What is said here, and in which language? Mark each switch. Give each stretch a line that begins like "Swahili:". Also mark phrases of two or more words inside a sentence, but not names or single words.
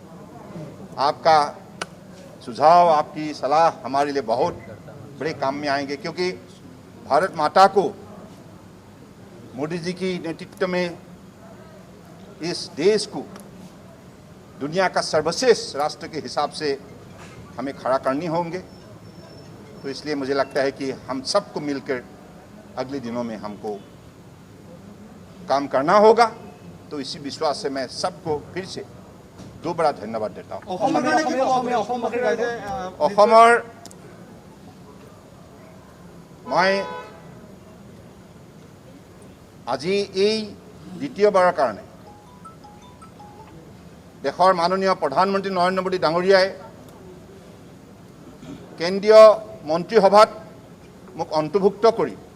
Hindi: आपका सुझाव, आपकी सलाह हमारे लिए बहुत बड़े काम में आएंगे, क्योंकि भारत माता को मोदी जी की नेतृत्व में इस देश को दुनिया का सर्वश्रेष्ठ राष्ट्र के हिसाब से हमें खड़ा करनी होंगे। तो इसलिए मुझे लगता है कि हम सबको मिलकर अगले दिनों में हमको काम करना होगा। तो इसी विश्वास से मैं सबको फिर से दोबारा धन्यवाद देता हूँ।
Assamese: অসমৰ মই আজি এই দ্বিতীয়বাৰৰ কাৰণে দেশৰ মাননীয় প্ৰধানমন্ত্ৰী নৰেন্দ্ৰ মোদী ডাঙৰীয়াই কেন্দ্ৰীয় মন্ত্ৰীসভাত মোক অন্তৰ্ভুক্ত কৰি